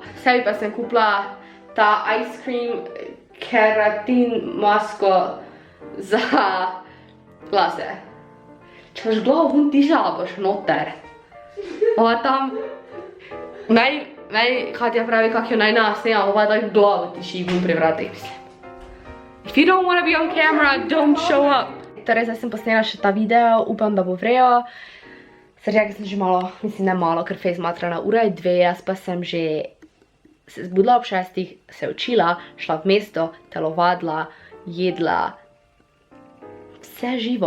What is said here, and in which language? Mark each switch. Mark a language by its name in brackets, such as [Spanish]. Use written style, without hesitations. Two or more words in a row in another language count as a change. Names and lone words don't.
[Slovenian] Sebi pa sem kupila ta [English] ice cream [Slovenian] keratin masko za lase. Če boš glavo vun tišala, boš noter. Ova tam, Katja pravi, kak jo naj nasnema, ova tak glavo tiši vun pri vratih, mislim. [English] If you don't want to be on camera, don't show up. [Slovenian] Torej, zdaj sem posnela še ta video, upam, da bo vrejo. Zaradi tega sem že malo, mislim ne malo, ker fejst matrana, ura je 2, jaz pa sem že se zbudila ob 6, se učila, šla v mesto, telovadila, jedla, vse živo.